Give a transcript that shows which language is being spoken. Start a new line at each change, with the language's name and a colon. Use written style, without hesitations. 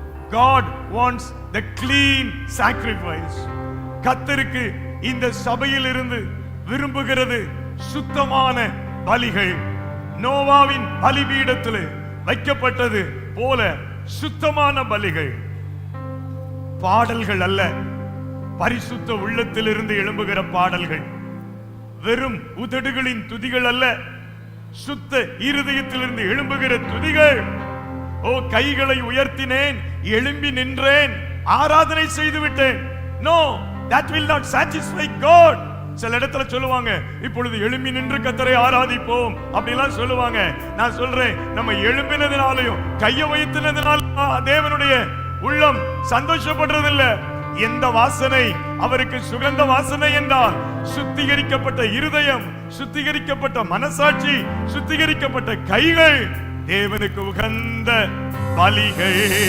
English: God wants the clean sacrifice.
Tamil: கர்த்தருக்கு இந்த சபையில் இருந்து விரும்புகிறது சுத்தமான பலிகள். நோவாவின் பலிபீடத்தில் வைக்கப்பட்டது போல சுத்தமான பலிகள், பாடல்கள் அல்ல, பரிசுத்த உள்ளத்திலிருந்து எழும்புகிற பாடல்கள், வெறும் உதடுகளின் துதிகள் அல்ல, சுத்த இருதயத்திலிருந்து எழும்புகிற துதிகள். ஓ கைகளை உயர்த்தினேன், எழும்பி நின்றேன், ஆராதனை செய்து விட்டேன்.
English: No, that will not satisfy God.
Tamil: சில இடத்துல சொல்லுவாங்க இப்பொழுது எழும்பி நின்று கர்த்தரை ஆராதிப்போம் அப்படிலாம் சொல்லுவாங்க. நான் சொல்றேன் நம்ம எழும்பினதினாலையும் கையை வைத்தினதினாலும் தேவனுடைய உள்ளம் சந்தோஷப்படுறதில்லை. எந்த வாசனை அவருக்கு சுகந்த வாசனை என்றால் சுத்திகரிக்கப்பட்ட இருதயம், சுத்திகரிக்கப்பட்ட மனசாட்சி, சுத்திகரிக்கப்பட்ட கைகள் தேவனுக்கு உகந்த பலிகள்.